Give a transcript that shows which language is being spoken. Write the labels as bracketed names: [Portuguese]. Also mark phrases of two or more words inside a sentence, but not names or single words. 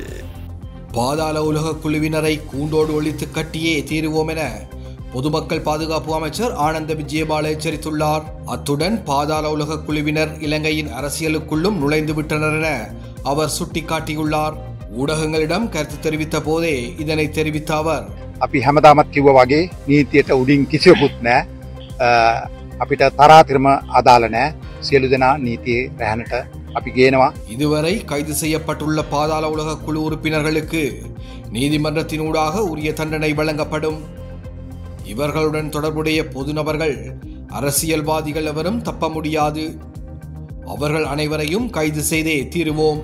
[Tamil] பாதாள உலக குழுவினரை கூண்டோடு ஒழித்து கட்டியே தீருவோம் என பொதுமக்கள் பாதுகாப்பு அமைச்சர் ஆனந்த விஜயபால எச்சரித்துள்ளார். அத்துடன் பாதாள உலக குழுவினர் இலங்கையின் அரசியலுக்குள்ளும் நுழைந்து விட்டனர் என அவர் சுட்டிக்காட்டியுள்ளார். ஊடகங்களிடம் கருத்து தெரிவித்த போதே இதனை தெரிவித்த அவர், [Sinhala] අපි හැමදාමත් කිව්වා වගේ නීතියට උඩින් කිසිවකුත් නැහැ. අපිට තරාතිරම අදාළ නැහැ. සියලු දෙනා නීතියේ රැහැනට අපි ගේනවා. [Tamil] இதுவரை கைது செய்யப்பட்டுள்ள பாதாள உலக குழு உறுப்பினர்களுக்கு நீதிமன்றத்தினூடாக உரிய தண்டனை வழங்கப்படும். இவர்களுடன் தொடர்புடைய பொது நபர்கள், அரசியல்வாதிகள் எவரும் தப்ப முடியாது. அவர்கள் அனைவரையும் கைது செய்தே தீருவோம்.